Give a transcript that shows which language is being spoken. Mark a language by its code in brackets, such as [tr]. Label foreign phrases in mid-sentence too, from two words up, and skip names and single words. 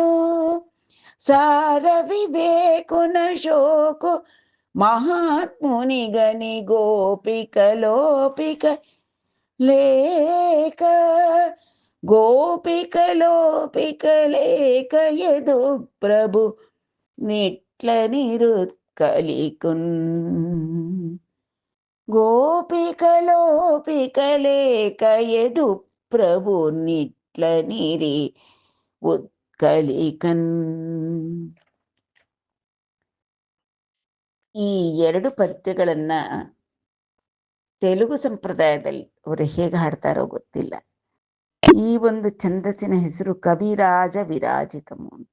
[te] సార వివేకున శోకు మహాత్ముని గని గోపిక లోపిక లేక, గోపిక లోపిక లేక యదు ప్రభు నిట్ల నిరుత్కలికున్. గోపిక లోపిక లేక యదు ప్రభు నిట్ల నిరి ಉತ್ಕಲಿಕನ್. [kn] ಈ ಎರಡು ಪದ್ಯಗಳನ್ನ ತೆಲುಗು ಸಂಪ್ರದಾಯದಲ್ಲಿ ಅವರು ಹೇಗೆ ಹಾಡ್ತಾರೋ ಗೊತ್ತಿಲ್ಲ. ಈ ಒಂದು ಛಂದಸ್ಸಿನ ಹೆಸರು ಕವಿರಾಜ ವಿರಾಜಿತಮು ಅಂತ.